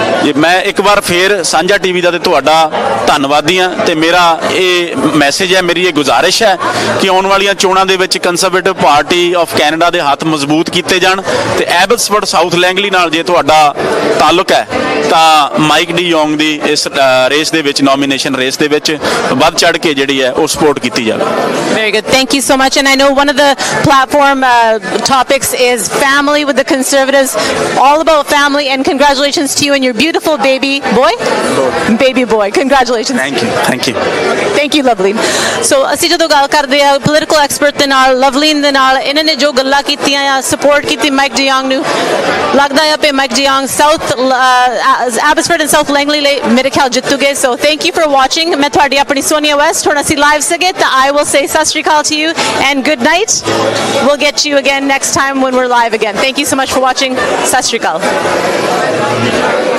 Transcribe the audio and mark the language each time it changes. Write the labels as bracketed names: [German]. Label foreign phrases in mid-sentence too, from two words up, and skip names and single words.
[Punjabi] ਜੀ ਮੈਂ ਇੱਕ ਵਾਰ ਫੇਰ ਸਾਂਝਾ ਟੀਵੀ ਦਾ ਤੇ ਤੁਹਾਡਾ ਧੰਨਵਾਦੀ ਹਾਂ ਤੇ ਮੇਰਾ ਇਹ ਮੈਸੇਜ ਹੈ ਮੇਰੀ ਇਹ ਗੁਜ਼ਾਰਿਸ਼ ਹੈ ਕਿ ਆਉਣ ਵਾਲੀਆਂ ਚੋਣਾਂ ਦੇ ਵਿੱਚ ਕੰਜ਼ਰਵੇਟਿਵ ਪਾਰਟੀ ਆਫ ਕੈਨੇਡਾ ਦੇ ਹੱਥ ਮਜ਼ਬੂਤ ਕੀਤੇ ਜਾਣ ਤੇ ਐਬਸਫੋਰਡ ਸਾਊਥ ਲੈਂਗਲੀ ਨਾਲ ਜੇ ਤੁਹਾਡਾ ਤਾਲੁਕ ਹੈ ਤਾਂ ਮਾਈਕ ਡਿਯੋਂਗ ਦੀ ਇਸ ਰੇਸ ਦੇ ਵਿੱਚ [English] nomination race [Punjabi] ਦੇ ਵਿੱਚ ਵੱਧ ਚੜ ਕੇ ਜਿਹੜੀ ਹੈ ਉਹ ਸਪੋਰਟ ਕੀਤੀ ਜਾਵੇ [English] Very good. Thank you so much. And I know one of the platform topics is family with the Conservatives. All about family. And congratulations to you and your beautiful baby boy. Baby boy. Congratulations. Thank you. Thank you. Thank you, Loveleen. So [Punjabi] ਅਸੀਂ ਜਦੋਂ ਗੱਲ ਕਰਦੇ ਆ [English] political expert [Punjabi] ਦੇ ਨਾਲ ਲਵਲੀਨ ਦੇ ਨਾਲ ਇਹਨਾਂ ਨੇ ਜੋ ਗੱਲਾਂ ਕੀਤੀਆਂ ਆ ਸਪੋਰਟ ਕੀਤੀ ਮਾਈਕ ਡਿਯੋਂਗ ਨੂੰ ਲੱਗਦਾ ਹੈ ਕਿ ਮਾਈਕ ਡਿਯੋਂਗ ਸਾਊਥ ਐਬਸਫੋਰਡ ਐਂਡ ਸਾਊਥ ਲੈਂਗਲੀ ਲਈ ਮੇਰੇ ਖਿਆਲ ਜਿੱਤੂਗੇ [English] so thank you for watching [Punjabi] ਮੈਂ ਤੁਹਾਡੀ ਆਪਣੀ ਸੋਨੀਆ ਵੈਸਟ ਹੁਣ ਅਸੀਂ ਲਾਈਵ ਸੀਗੇ ਤਾਂ [English] I will say [Punjabi] ਸਤਿ ਸ਼੍ਰੀ ਅਕਾਲ [English] to you and good night we'll get you again next time when we're live again thank you so much for watching [Punjabi] ਸਤਿ ਸ਼੍ਰੀ ਅਕਾਲ